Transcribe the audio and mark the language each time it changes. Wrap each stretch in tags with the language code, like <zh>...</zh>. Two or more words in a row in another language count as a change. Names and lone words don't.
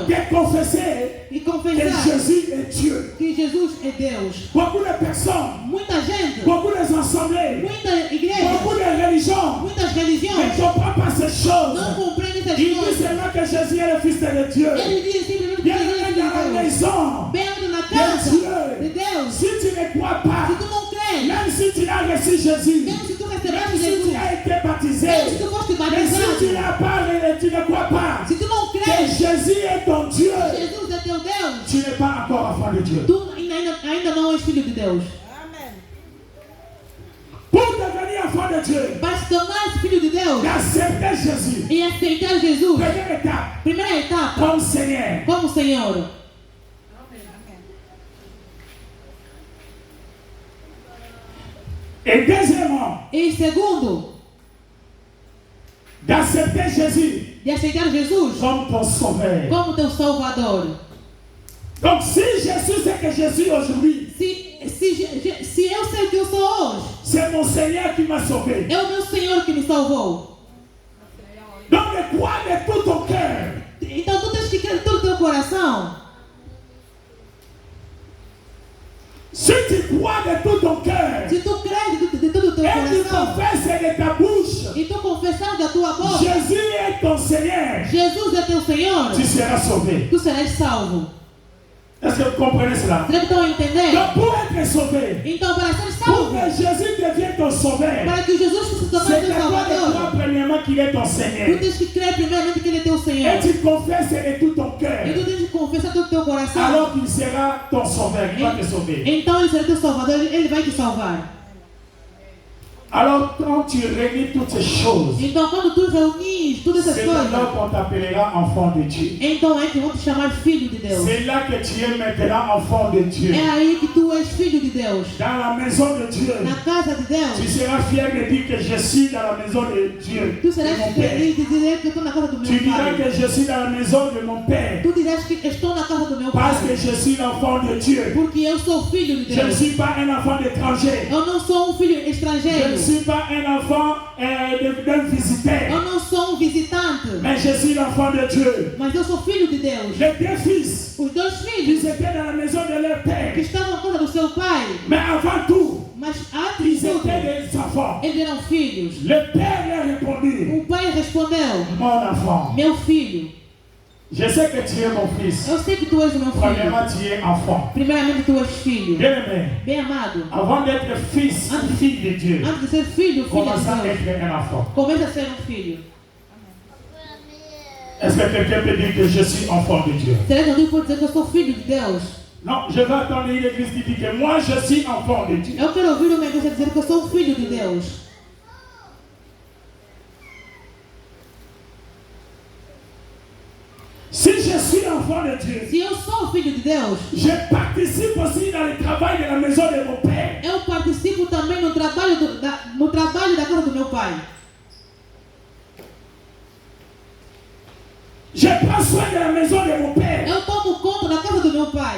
<fr>De confesser</fr> <pt>E que confessar</pt> <fr>Jésus est Dieu.</fr> <pt>que Jesus é Deus.</pt> <fr>Beaucoup de personnes,</fr> <pt>Muita gente,</pt> <fr>beaucoup d'assemblées,</fr> <pt>muita igreja,</pt> <fr>beaucoup de religions</fr> <pt>muitas</pt> <fr>ne</fr> <pt>religiões</pt> <fr>comprennent pas ces choses.</fr> <pt>não compreendem essas</pt> <fr>Ils disent</fr> <pt>coisas.</pt> <fr>seulement que Jésus est le Fils de Dieu.</fr> <pt>Eles dizem simplesmente que Jesus é</pt> <fr>Bienvenue dans la</fr> <pt>Filho de Deus.</pt> <fr>maison</fr> <pt>Bem-vindo na</pt> <fr>de</fr> <pt>casa</pt> <fr>Dieu.</fr> <pt>de Deus.</pt> <fr>Si tu ne crois pas,</fr> <pt>Se tu não crês,</pt> <fr>même si tu as reçu Jésus,</fr> <pt>mesmo se tu</pt> <fr>même</fr> <pt>recebeste</pt> <fr>si</fr> <pt>Jesus,</pt> <fr>tu as été baptisé,</fr> <pt>mesmo se tu foste</pt> <fr>mais si tu</fr> <pt>batizado,</pt> <fr>n'as pas, tu ne crois pas</fr> <pt>se tu não</pt> <fr>que</fr> <pt>crês</pt> <fr>Jésus est ton Dieu,</fr> <pt>que Jesus é teu Deus,</pt> <fr>tu n'es pas encore enfant de Dieu.</fr> <pt>tu ainda não és filho de Deus.</pt> <fr>Pour devenir enfant de Dieu,</fr> <pt>Para se tornar filho de Deus</pt> <fr>d'accepter Jésus,</fr> <pt>e aceitar Jesus,</pt> <fr>première étape,</fr> <pt>primeira etapa,</pt> <fr>comme Seigneur.</fr> <pt>como Senhor.</pt> <fr>Et deuxièmement,</fr> <pt>E segundo,</pt> <fr>d'accepter Jésus</fr> <pt>de aceitar Jesus</pt> <fr>comme ton sauveur.</fr> <pt>como teu Salvador.</pt> <fr>Donc si je suis ce que je suis aujourd'hui,</fr> <pt>Se eu sei o que eu sou hoje,</pt> <fr>c'est mon Seigneur qui m'a sauvé.</fr> <pt>é o meu Senhor que me salvou.</pt> <fr>Donc de croire de tout ton cœur</fr> <pt>Então tu tens que crer de todo o teu coração.</pt> <fr>si tu crois de tout ton cœur</fr> <pt>Se tu crês de todo o teu</pt> <fr>et tu</fr> <pt>coração</pt> <fr>confesses de ta bouche,</fr> <pt>e tu confessar da tua boca,</pt> <fr>Jésus est ton Seigneur,</fr> <pt>Jesus é teu Senhor,</pt> <fr>tu seras sauvé.</fr> <pt>tu serás salvo.</pt> <fr>Est-ce que vous comprenez cela?</fr> <pt>Será que estão a entender?</pt> <fr>Donc pour être sauvé,</fr> <pt>Então, para ser</pt> <fr>pour</fr> <pt>salvo,</pt> <fr>que Jésus devienne ton sauveur,</fr> <pt>para que Jesus se torne</pt> <fr>c'est</fr> <pt>teu</pt> <fr>d'abord de</fr> <pt>Salvador,</pt> <fr>croire premièrement qu'il est ton</fr> <pt>tu</pt> <fr>Seigneur.</fr> <pt>tens que crer primeiramente que Ele é teu Senhor.</pt> <fr>Et tu confesses de tout ton cœur.</fr> <pt>E tu tens que confessar todo o teu coração.</pt> <fr>Alors qu'il sera ton sauveur, il va te sauver.</fr> <pt>Então Ele será teu Salvador, Ele vai te salvar.</pt> <fr>Alors quand tu réunis toutes ces choses,</fr> <pt>Então, quando tu reunis todas essas</pt> <fr>c'est</fr> <pt>coisas,</pt> <fr>là qu'on t'appellera enfant de Dieu.</fr> <pt>então é que vão te chamar filho de Deus.</pt> <fr>C'est là que tu es maintenant enfant de Dieu.</fr> <pt>É aí que tu és filho de Deus.</pt> <fr>Dans la maison de Dieu,</fr> <pt>Na casa de</pt> <fr>tu</fr> <pt>Deus,</pt> <fr>seras fier de dire que je suis dans la maison de Dieu,</fr> <pt>tu de serás</pt> <fr>mon Père.</fr> <pt>feliz de dizer que estou na casa do</pt> <fr>Tu</fr> <pt>meu</pt> <fr>diras</fr> <pt>Pai.</pt> <fr>que je suis dans la maison de mon Père</fr> <pt>Tu dirás que estou na casa do meu</pt> <fr>parce que</fr> <pt>Pai.</pt> <fr>je suis l'enfant de Dieu.</fr> <pt>Porque eu sou filho de</pt> <fr>Je ne</fr> <pt>Deus.</pt> <fr>suis pas un enfant d'étranger.</fr> <pt>Eu não sou filho</pt> <fr>Je ne</fr> <pt>estrangeiro.</pt> <fr>suis pas un enfant d'un visiteur.</fr> <pt>Eu não sou visitante.</pt> <fr>Mais je suis l'enfant de Dieu.</fr> <pt>Mas eu sou filho de Deus.</pt> <fr>Les deux fils,</fr> <pt>Os dois</pt> <fr>ils</fr> <pt>filhos</pt> <fr>étaient dans la maison de leur</fr> <pt>que</pt> <fr>père.</fr> <pt>estavam na casa do seu pai.</pt> <fr>Mais avant tout,</fr> <pt>Mas antes</pt> <fr>ils</fr> <pt>de tudo,</pt> <fr>étaient des enfants.</fr> <pt>eles eram filhos.</pt> <fr>Le père leur répondit,</fr> <pt>O pai respondeu:</pt> <fr>mon enfant,</fr> <pt>Meu filho,</pt> <fr>je sais que tu es mon fils.</fr> <pt>eu sei que tu és o meu filho.</pt> <fr>Premièrement, tu es enfant.</fr> <pt>Primeiramente, tu és filho.</pt> <fr>Bien-aimé,</fr> <pt>Bem amado,</pt> <fr>avant d'être fils ou fille de Dieu,</fr> <pt>antes de ser filho, filho</pt> <fr>commence à</fr> <pt>de Deus,</pt> <fr>être un enfant.</fr> <pt>começa a ser filho.</pt> <fr>Est-ce que quelqu'un peut dire que je suis enfant de Dieu?</fr> <pt>Será que alguém pode dizer que eu sou filho de Deus?</pt> <fr>Non, je vais attendre une église qui dit que moi je suis enfant de Dieu.</fr> <pt>Eu quero ouvir uma igreja dizer que eu sou filho de Deus.</pt> <fr>Si je suis enfant de Dieu,</fr> <pt>Se eu sou filho de Deus,</pt> <fr>je participe aussi dans le travail de la maison de mon père.</fr> <pt>eu participo também no trabalho da casa do meu pai.</pt> <fr>Je prends soin de la maison de mon père.</fr> <pt>Eu tomo conta da casa do meu pai.</pt>